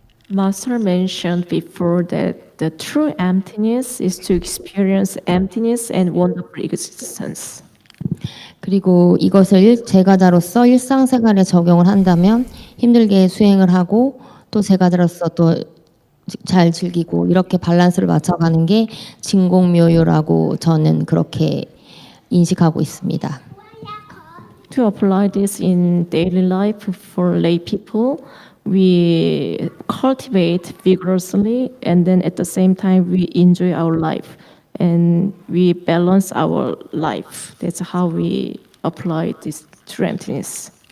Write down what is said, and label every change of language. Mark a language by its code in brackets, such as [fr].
[en] Master mentioned before that the true emptiness is to experience emptiness and wonderful existence. [ko] 그리고 이것을 제가자로서 일상생활에 적용을 한다면 힘들게 수행을 하고 또 제가자로서 또 잘 즐기고 이렇게 밸런스를 맞춰가는 게 진공묘유라고 저는 그렇게 인식하고 있습니다. [en] To apply this in daily life for lay people, we cultivate vigorously and then at the same time we enjoy our life and we balance our life. That's how we apply this true emptiness.